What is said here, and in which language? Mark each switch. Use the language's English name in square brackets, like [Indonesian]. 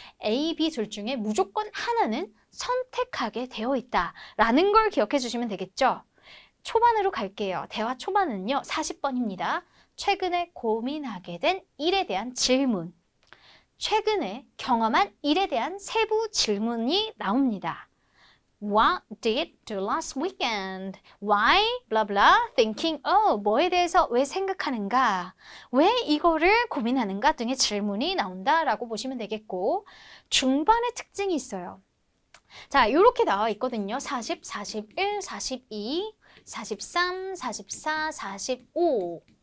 [Korean] A, B 둘 중에 무조건 하나는 선택하게 되어 있다라는 걸 기억해 주시면 되겠죠. 초반으로 갈게요. 대화 초반은요. 40번입니다. 최근에 고민하게 된 일에 대한 질문. 최근에 경험한 일에 대한 세부 질문이 나옵니다. [English] What did you do last weekend? Why? blah blah. Thinking. [Korean] 뭐에 대해서 왜 생각하는가? 왜 이거를 고민하는가? 등의 질문이 나온다라고 보시면 되겠고 중반에 특징이 있어요. 자, 이렇게 나와 있거든요. 40, 41, 42, 43, 44, 45.